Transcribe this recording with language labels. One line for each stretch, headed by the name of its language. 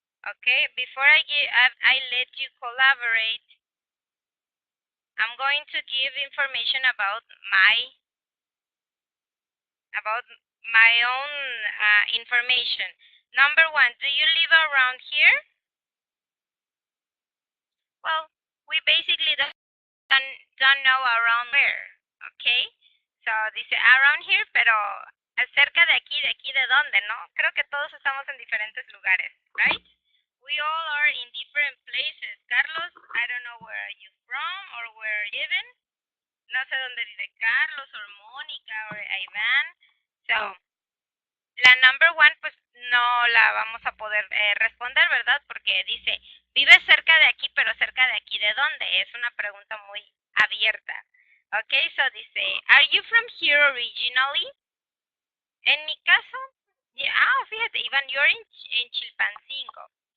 English: Okay, before I let you collaborate, I'm going to give information about my own information. Number one, do you live around here? Well, we basically don't know around where, okay?
Spanish: So dice
English: around here,
Spanish: pero cerca de aquí de dónde, ¿no? Creo que todos estamos en diferentes lugares, right?
English: We all are in different places. Carlos, I don't know where are you from or where are you living.
Spanish: No sé dónde vive Carlos or Mónica or Iván. So, la number one, pues no la vamos a poder responder, ¿verdad? Porque dice, vive cerca de aquí, pero cerca de aquí de dónde? Es una pregunta muy abierta.
English: Okay, so dice, are you from here originally?
Spanish: En mi caso, fíjate,
English: Iván, you're in Chilpancingo.